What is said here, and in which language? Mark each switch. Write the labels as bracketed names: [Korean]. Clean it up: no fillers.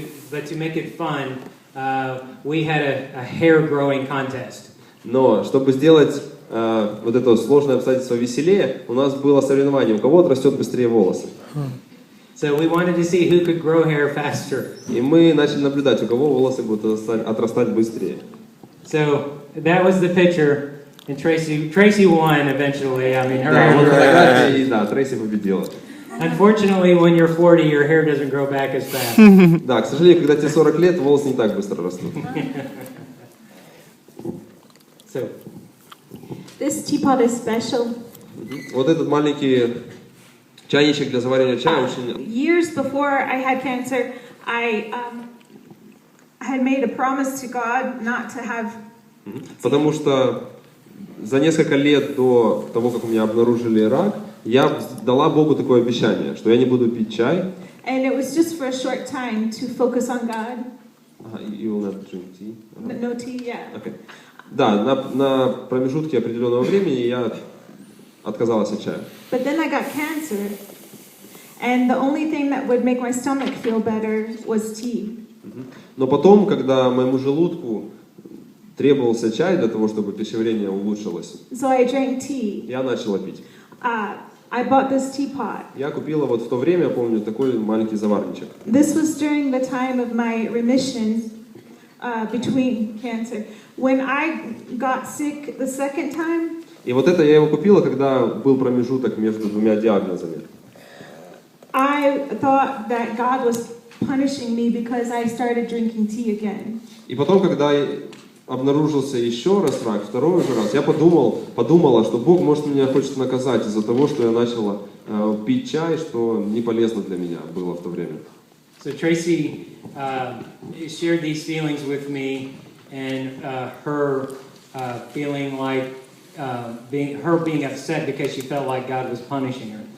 [English] But to make it fun, we had a hair growing contest. [Russian] Но, чтобы сделать вот это сложное обстоятельство веселее, у нас было соревнование, у кого отрастет быстрее волосы. [English] So we wanted to see who could grow hair faster. [Russian] И мы начали наблюдать, у кого волосы будут отрастать быстрее. [English] So that was the picture, and Tracy won eventually. I mean, her [Russian] Да, [English] hair [Russian] вот [English] grew back. [Russian] фотография, и да, Трейси победила. [English] Unfortunately, when you're 40, your hair doesn't grow back as fast. [Russian] Да, к сожалению, когда тебе 40 лет, волосы не так быстро растут. [English] So This teapot is special. [Russian] Вот этот маленький чайничек для заваривания чая очень... [English] Years before I had cancer, I had made a promise to God not to have. [Russian] Потому что за несколько лет до того, как у меня обнаружили рак, я дала Богу такое обещание, что я не буду пить чай. [English] And it was just for a short time to focus on God. You will not drink tea. No tea, yeah. Okay. [Russian] Да, на промежутке определенного времени я отказалась от чая. [English] But then I got cancer, and the only thing that would make my stomach feel better was tea. [Russian] Но потом, когда моему желудку требовался чай для того, чтобы пищеварение улучшилось, [English] So I drank tea. [Russian] я начала пить. [English] I bought this teapot. [Russian] Я купила вот в то время, помню, такой маленький заварничек. [English] This was during the time of my remission between cancer. When I got sick the second time, [Russian] И вот это я его купила, когда был промежуток между двумя диагнозами. [English] I thought that God was punishing me because I started drinking tea again. [Russian] И потом, когда обнаружился еще раз рак, второй уже раз, я подумала, что Бог, может, меня хочет наказать из-за того, что я начала пить чай, что не полезно для меня было в то время. [English] So Tracy shared these feelings with me, and her feeling like being upset because she felt like God was punishing her.